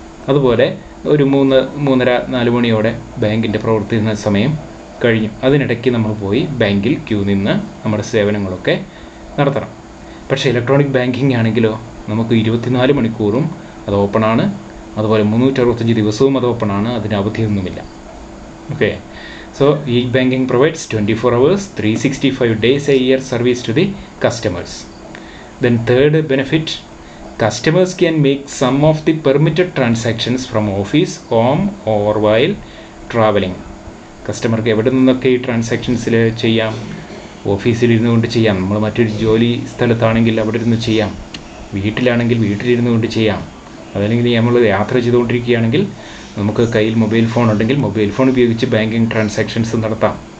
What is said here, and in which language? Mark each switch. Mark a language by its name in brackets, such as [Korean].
[Malayalam] അതുപോലെ ഒരു 3-3:30-4 മണിയോടെ ബാങ്കിൻ്റെ പ്രവർത്തിക്കുന്ന സമയം കഴിഞ്ഞു. അതിനിടയ്ക്ക് നമ്മൾ പോയി ബാങ്കിൽ ക്യൂ നിന്ന് നമ്മുടെ സേവനങ്ങളൊക്കെ നടത്തണം. പക്ഷേ ഇലക്ട്രോണിക് ബാങ്കിങ് ആണെങ്കിലോ നമുക്ക് 24 മണിക്കൂറും അത് ഓപ്പണാണ്. അതുപോലെ 365 ദിവസവും അത് ഓപ്പണാണ്. അതിന് അവധിയൊന്നുമില്ല. [English] Okay, so e banking provides 24 hours 365 days a year service to the customers. Then third benefit, customers can make some of the permitted transactions from office, home or while traveling. [Malayalam] കസ്റ്റമർക്ക് എവിടെ നിന്നൊക്കെ ഈ ട്രാൻസാക്ഷൻസിൽ ചെയ്യാം? ഓഫീസിലിരുന്നു കൊണ്ട് ചെയ്യാം, നമ്മൾ മറ്റൊരു ജോലി സ്ഥലത്താണെങ്കിൽ അവിടെ ഇരുന്ന് ചെയ്യാം, വീട്ടിലാണെങ്കിൽ വീട്ടിലിരുന്നു കൊണ്ട് ചെയ്യാം, അതല്ലെങ്കിൽ നമ്മൾ യാത്ര ചെയ്തുകൊണ്ടിരിക്കുകയാണെങ്കിൽ നമുക്ക് കയ്യിൽ മൊബൈൽ ഫോൺ ഉണ്ടെങ്കിൽ മൊബൈൽ ഫോൺ ഉപയോഗിച്ച് ബാങ്കിങ് ട്രാൻസാക്ഷൻസ് നടത്താം.